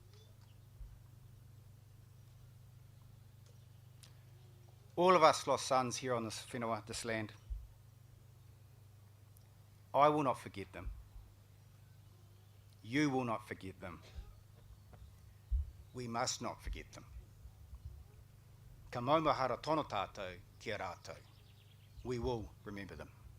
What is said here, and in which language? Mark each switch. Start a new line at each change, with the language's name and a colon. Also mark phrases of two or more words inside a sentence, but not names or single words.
English: All of us lost sons here on this whenua, this land. I will not forget them. You will not forget them. We must not forget them.
Māori: Ka maumahara tono tātou ki a rātou.
English: We will remember them.